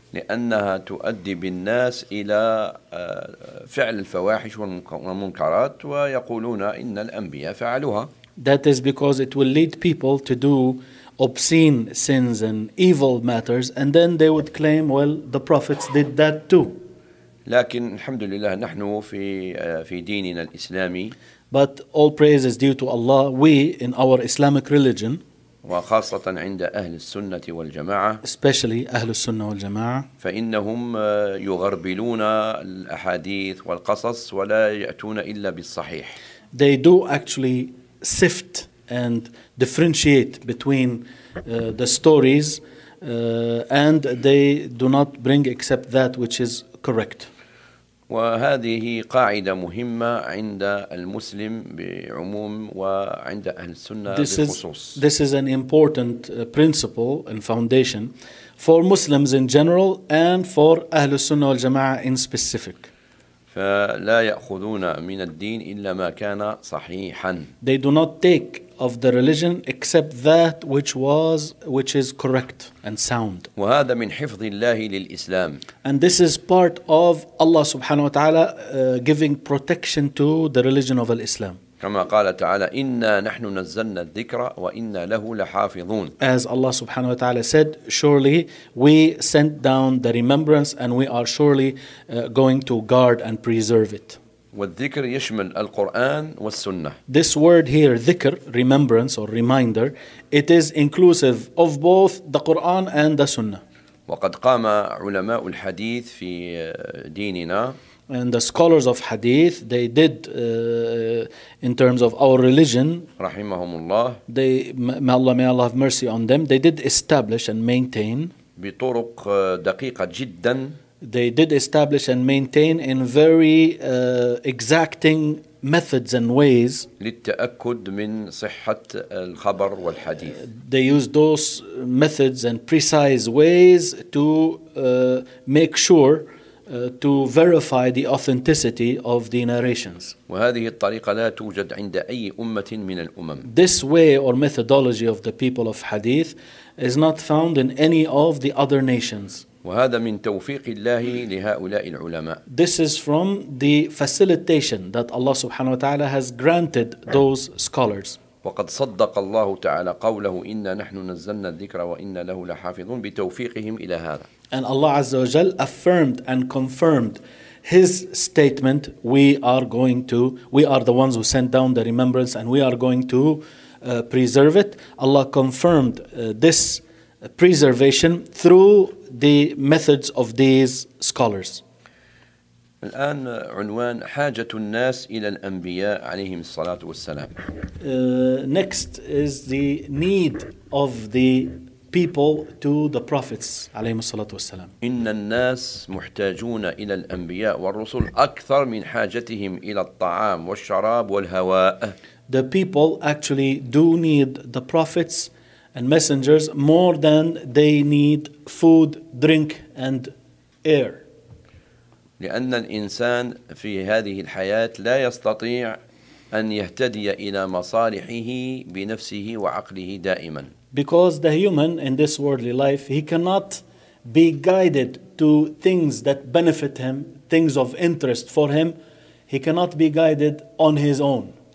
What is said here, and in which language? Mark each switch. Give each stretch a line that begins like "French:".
Arabic: لأنها تؤدي بالناس إلى فعل الفواحش والمنكرات ويقولون إن الأنبياء فعلوها.
English: That is because it will lead people to do obscene sins and evil matters, and then they would claim, well, the prophets did that too.
Arabic: لكن الحمد لله نحن في ديننا الإسلامي.
English: But all praise is due to Allah. We in our Islamic religion.
Arabic: وخاصة عند أهل السنة والجماعة.
English: Especially أهل السنة والجماعة.
Arabic: فإنهم يغربلون الأحاديث والقصص ولا يأتون إلا بالصحيح.
English: They do actually sift and differentiate between the stories and they do not bring except that which is correct.
Arabic: وهذه قاعدة مهمة عند المسلم بعموم وعند أهل السنة بخصوص.
English: This is an important principle and foundation for Muslims in general and for أهل السنة والجماعة in specific.
Arabic: فلا يأخذون من الدين إلا ما كان صحيحا.
English: They do not take of the religion except that which is correct and sound.
Arabic: وهذا من حفظ الله للإسلام.
English: And this is part of Allah
Arabic: سبحانه وتعالى
English: giving protection to the religion of Islam.
Arabic: كما قال تعالى إنا نحن نزلنا الذكر وإنا له لحافظون.
English: As Allah
Arabic: سبحانه وتعالى
English: said, surely we sent down the remembrance and we are surely going to guard and preserve it.
Arabic: والذكر يشمل القرآن والسنة.
English: This word here, ذكر, remembrance or reminder, it is inclusive of both the Quran and the Sunnah.
Arabic: وقد قام علماء الحديث في ديننا.
English: And the scholars of hadith, they did, in terms of our religion,
Arabic: rahimahumullah,
English: they, may Allah, may Allah have mercy on them, they did establish and maintain
Arabic: بطرق دقيقة جدا.
English: They did establish and maintain in very exacting methods and ways.
Arabic: للتأكد من صحة الخبر والحديث.
English: They used those methods and precise ways to make sure to verify the authenticity of the narrations.
Arabic: وهذه الطريقة لا توجد عند أي أمة من الأمم.
English: This way or methodology of the people of hadith is not found in any of the other nations.
Arabic: وهذا من توفيق الله لهؤلاء العلماء.
English: This is from the facilitation that Allah
Arabic: subhanahu wa ta'ala
English: has granted those scholars.
Arabic: وقد صدق الله تعالى قوله إنا نحن نزلنا الذكر وإنا له لحافظون بتوفيقهم إلى هذا.
English: And Allah
Arabic: Azza wa Jal
English: affirmed and confirmed His statement, we are the ones who sent down the remembrance and we are going to preserve it. Allah confirmed this preservation through the methods of these scholars.
Arabic: الآن عنوان حاجة الناس إلى الأنبياء عليهم الصلاة والسلام.
English: Next is the need of the people to the prophets
Arabic: عليهم الصلاة والسلام. إن الناس محتاجون إلى الأنبياء والرسل أكثر من حاجتهم إلى الطعام والشراب والهواء.
English: The people actually do need the prophets and messengers more than they need food, drink and air.
Arabic: لأن الإنسان في هذه الحياة لا يستطيع أن يهتدي إلى مصالحه بنفسه وعقله دائما.
English: Because the human in this worldly life, he cannot be guided to things that benefit him, things of interest for him. He cannot be guided on his own.